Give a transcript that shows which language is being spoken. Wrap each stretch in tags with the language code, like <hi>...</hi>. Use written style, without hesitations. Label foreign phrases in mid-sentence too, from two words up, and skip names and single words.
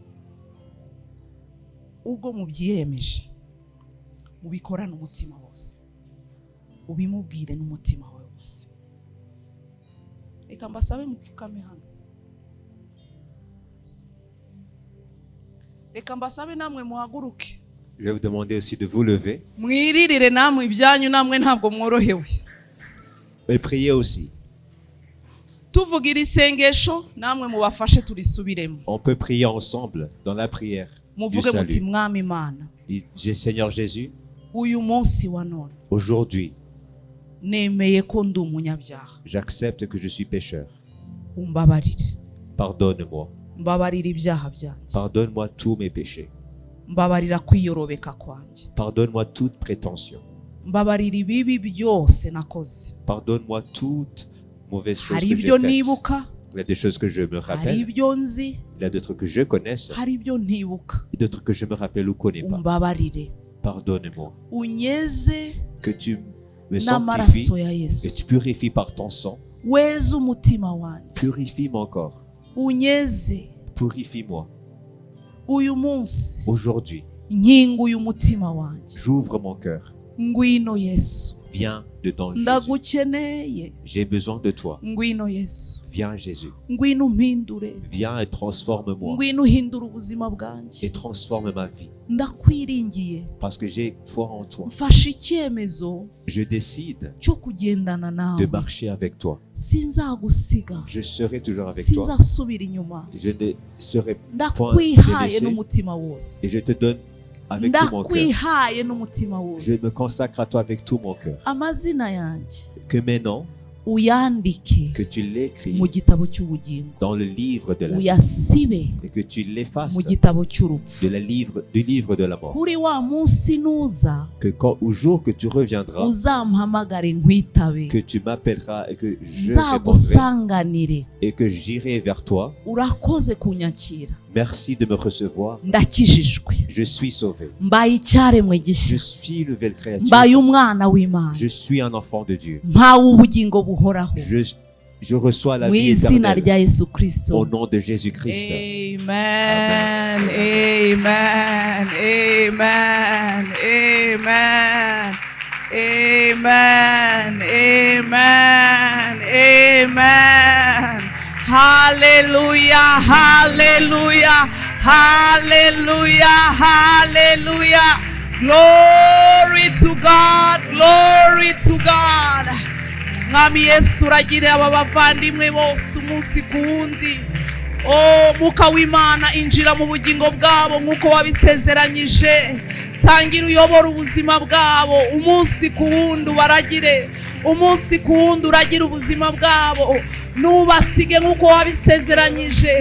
<rw>Ubwo mubyiyemeje, mubikorane umutima wose, ubimubwire n'umutima wawe wose. Reka mbasabe mupfukame hano. Reka mbasabe namwe muhaguruke.</rw> <fr>Je vais vous demander aussi de vous lever.</fr> <rw>Mwiririre namwe ibyanyu, namwe ntabwo mworohewe.</rw> <fr>Et priez aussi.</fr> <rw>Tuvugira isengesho, namwe mubafashe turisubiremo.</rw> <fr>On peut prier ensemble dans la prière du</fr> <rw>Muvuge muti</rw> <fr>salut.</fr> <rw>Mwami Imana,</rw> <fr>Dis, Seigneur Jésus,</fr> <rw>uyu munsi wa none</rw> <fr>aujourd'hui,</fr> <rw>nemeye ko ndi umunyabyaha.</rw> <fr>j'accepte que je suis pécheur.</fr> <rw>Umbabarire.</rw> <fr>Pardonne-moi.</fr> <rw>Mbabarira ibyaha byanjye.</rw> <fr>Pardonne-moi tous mes péchés.</fr> <rw>Mbabarira kwiyorobeka kwanjye.</rw> <fr>Pardonne-moi toute prétention.</fr> <rw>Mbabarira ibibi byose nakoze.</rw> <fr>Pardonne-moi toutes mauvaises choses</fr> <rw>Hari</rw> <fr>que</fr> <rw>ibyo</rw> <fr>j'ai faites.</fr> <rw>nibuka,</rw> <fr>Il y a des choses que je me</fr> <rw>hari</rw> <fr>rappelle.</fr> <rw>ibyo nzi,</rw> <fr>Il y a d'autres que je connaisse.</fr> <rw>hari ibyo ntibuka.</rw> <fr>Et d'autres que je me rappelle ou connais pas.</fr> <rw>Umbabarire.</rw> <fr>Pardonne-moi.</fr> <rw>Unyeze</rw> <fr>Que tu me</fr> <rw>n'amaraso</rw> <fr>sanctifies</fr> <rw>ya</rw> <fr>et</fr> <rw>Yesu.</rw> <fr>tu purifies par ton sang.</fr> <rw>Weze umutima wanjye.</rw> <fr>Purifie mon corps.</fr> <rw>Unyeze.</rw> <fr>Purifie-moi.</fr> <rw>Uyu munsi</rw> <fr>Aujourd'hui,</fr> <rw>nkinguye umutima wanjye.</rw> <fr>j'ouvre mon cœur.</fr> <rw>Ngwino Yesu.</rw> <fr>Viens dedans, Jésus.</fr> <rw>Ndagukeneye.</rw> <fr>J'ai besoin de toi.</fr> <rw>Ngwino Yesu.</rw> <fr>Viens, Jésus.</fr> <rw>Ngwino umpindure.</rw> <fr>Viens et transforme-moi.</fr> <rw>Ngwino uhindura ubuzima bwanjye.</rw> <fr>Et transforme ma vie.</fr> <rw>Ndakwiringiye.</rw> <fr>Parce que j'ai foi en toi.</fr> <rw>Mfashe icyemezo</rw> <fr>Je décide</fr> <rw>cyo kugendana</rw> <fr>de</fr> <rw>nawe.</rw> <fr>marcher avec toi.</fr> <rw>Sinzagusiga.</rw> <fr>Je serai toujours avec toi.</fr> <rw>Sinzasubira inyuma.</rw> <fr>Je ne serai point</fr> <rw>Ndakwihaye</rw> <fr>délaissé.</fr> <rw>n'umutima wose.</rw> <fr>Et je te donne avec tout mon cœur.</fr> <rw>Ndakwihaye n'umutima</rw> <fr>Je</fr> <rw>wose.</rw> <fr>me consacre à toi avec tout mon cœur.</fr> <rw>Amazina yanjye</rw> <fr>Que maintenant,</fr> <rw>uyandike</rw> <fr>que tu l'écris</fr> <rw>mu gitabo cy'ubugingo,</rw> <fr>dans le livre de la vie</fr> <rw>uyasibe</rw> <fr>et que tu l'effaces</fr> <rw>mu gitabo cy'urupfu.</rw> <fr>du livre de la mort.</fr> <rw>Kuri wa munsi nuza,</rw> <fr>Que au jour que tu reviendras,</fr> <rw>uzampamagare nkwitabe,</rw> <fr>que tu m'appelleras et que je répondrai</fr> <rw>nzagusanganire.</rw> <fr>et que j'irai vers toi.</fr> <rw>Urakoze kunyakira.</rw> <fr>Merci de me recevoir.</fr> <rw>Ndakijijwe.</rw> <fr>Je suis sauvé.</fr> <rw>Mbaye icyaremwe</rw> <fr>Je</fr> <rw>gishya.</rw> <fr>suis une nouvelle créature.</fr> <rw>Mbaye umwana w'Imana.</rw> <fr>Je suis un enfant de Dieu.</fr> <rw>Mpawe ubugingo buhoraho.</rw> <fr>Je reçois la</fr> <rw>Mu</rw> <fr>vie</fr> <rw>izina</rw> <fr>éternelle</fr> <rw>rya Yesu Kristo.</rw> <fr>au nom de Jésus-Christ. Amen. Amen. Amen. Amen. Amen. Amen. Amen. Hallelujah. Hallelujah. Hallelujah. Hallelujah.</fr> <en>Glory to God. Glory to God.</en> <rw>Mwami Yesu uragire aba bavandimwe bose umunsi ku wundi. Mwuka w'Imana injira mu bugingo bwabo nk'uko wabisezeranyije. Tangira uyobora ubuzima bwabo umunsi ku wundi, ubaragire umunsi ku wundi, uragire ubuzima bwabo, nubasige nk'uko wabisezeranyije.</rw>